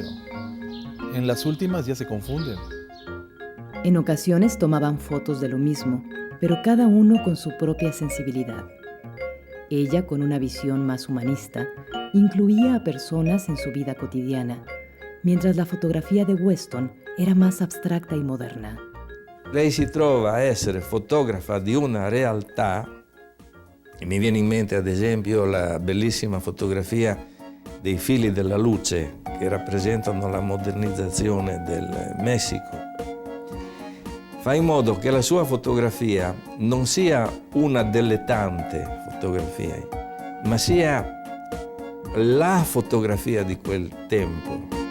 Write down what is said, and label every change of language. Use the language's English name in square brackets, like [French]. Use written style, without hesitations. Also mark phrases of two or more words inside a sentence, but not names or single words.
[Spanish] En las últimas ya se confunden. En ocasiones tomaban fotos de lo mismo, pero cada uno con su propia sensibilidad. Ella, con una visión más humanista, incluía a personas en su vida cotidiana, mientras [Italian] la fotografia di Weston [Spanish] era más abstracta y moderna. [Italian] Lei si trova a essere fotografa di una realtà, e mi viene in mente ad esempio la bellissima fotografia dei fili della luce che rappresentano la modernizzazione del Messico. Fa in modo che la sua fotografia non sia una delle tante fotografie, ma sia la fotografia di quel tempo.